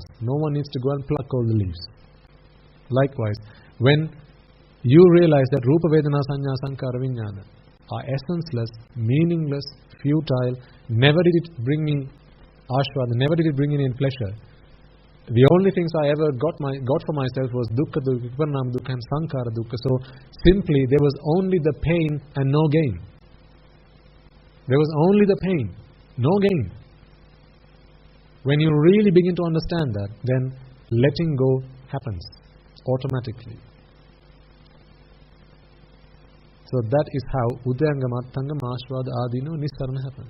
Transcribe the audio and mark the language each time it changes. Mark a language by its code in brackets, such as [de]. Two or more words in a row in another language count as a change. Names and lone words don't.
[en] No one needs to go and pluck all the leaves. Likewise, when you realize that [pi] Rupa Vedana Sanya Sankhara Vijnana [en] are essenceless, meaningless, futile, never did it bring me ashvada, never did it bring me in pleasure. The only things I ever got for myself was [pi] dukkha, dukkha, viparinama dukkha, [en] and [pi] sankhara dukkha. [en] So simply there was only the pain and no gain. There was only the pain, no gain. When you really begin to understand that, then letting go happens automatically. So that is how [pi] Udayangama, Attangama, Ashvada, Adino, Nissarana [en] happens.